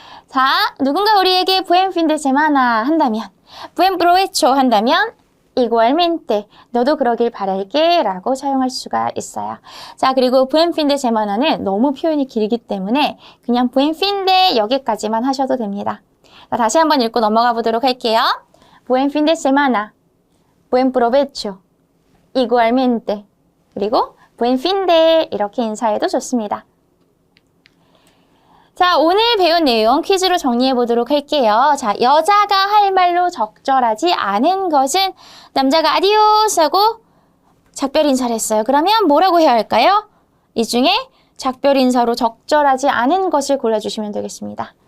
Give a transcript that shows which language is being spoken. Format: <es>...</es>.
<ko>자, 누군가 우리에게</ko> <es>buen fin de semana</es> <ko>한다면</ko> <es>buen provecho</es> <ko>한다면</ko> <es>igualmente</es> <ko>너도 그러길 바랄게 라고 사용할 수가 있어요. 자 그리고</ko> <es>buen fin de semana</es> <ko>는 너무 표현이 길기 때문에 그냥</ko> <es>buen fin de</es> <ko>여기까지만 하셔도 됩니다. 자, 다시 한번 읽고 넘어가 보도록 할게요.</ko> <es>buen fin de semana, buen provecho, igualmente</es> <ko>그리고</ko> <es>buen fin de</es> <ko>이렇게 인사해도 좋습니다. 자, 오늘 배운 내용 퀴즈로 정리해 보도록 할게요. 자, 여자가 할 말로 적절하지 않은 것은 남자가 아디오스 하고 작별 인사를 했어요. 그러면 뭐라고 해야 할까요? 이 중에 작별 인사로 적절하지 않은 것을 골라주시면 되겠습니다.</ko>